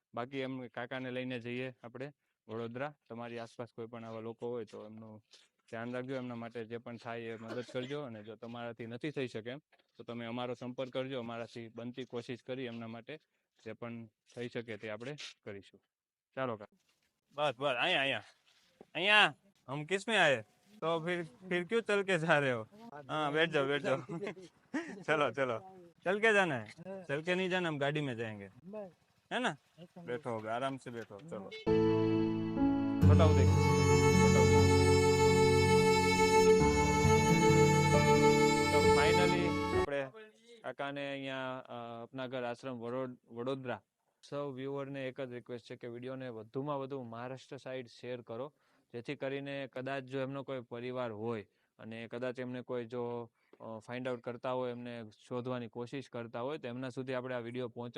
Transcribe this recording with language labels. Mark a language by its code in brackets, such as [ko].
[gu] બાકી એમ કાકાને લઈને જઈએ આપણે વડોદરા. તમારી આસપાસ કોઈ પણ આવા લોકો હોય તો એમનું ધ્યાન રાખજો. એમના માટે જે પણ થાય એ મદદ કરજો, અને જો તમારાથી નથી થઈ શકે એમ તો તમે અમારો સંપર્ક કરજો. અમારાથી બનતી કોશિશ કરી એમના માટે જે પણ થઈ શકે તે આપણે કરીશું. ચાલો કા, બસ બસ અહીંયા અહીંયા [hi] અહીંયા હમ કિસ में आए तो फिर क्यों चल के जा रहे हो? हाँ बैठ जाओ बैठ जाओ चलो चलो चल के जाना है, चल के नहीं जाना, हम गाड़ी में जाएंगे, है ना? बैठो आराम से बैठो. चलो बताओ देखो [gu] તો ફાઇનલી આપણે કાકાને અહીંયા આપના ઘર આશ્રમ વડોદરા સૌ વ્યુઅરને એક જ રિક્વેસ્ટ છે કે વિડીયોને વધુમાં વધુ મહારાષ્ટ્ર સાઈડ શેર કરો, જેથી કરીને કદાચ જો એમનો કોઈ પરિવાર હોય અને કદાચ એમને કોઈ જો ફાઇન્ડ આઉટ કરતા હોય, એમને શોધવાની કોશિશ કરતા હોય તો એમના સુધી આપણે આ વિડીયો પહોંચાડી